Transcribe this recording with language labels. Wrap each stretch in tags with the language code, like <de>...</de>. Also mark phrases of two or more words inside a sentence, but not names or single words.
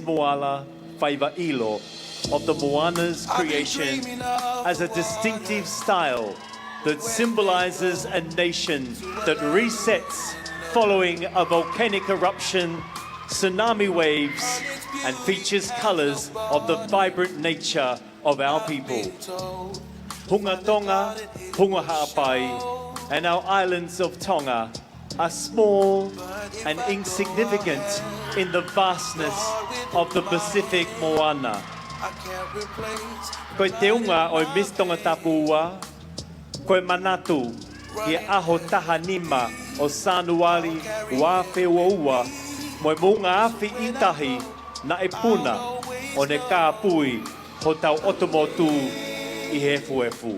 <en>Moala Faivailo of the Moana's creation as a distinctive style that symbolizes a nation that resets following a volcanic eruption, tsunami waves, and features colors of the vibrant nature of our people. Hunga Tonga, Hunga Ha'apai, and our islands of Tonga are small and insignificant in the vastness of the Pacific Moana.</en> <to>Koe te unga o Miss Tongatapu ua, koe manatu i aho taha nima o Sanuali wa Wewa'ua, mo munga afi itahi na e puna o ne kāpui ho tau otomotu i he fuefu.</to>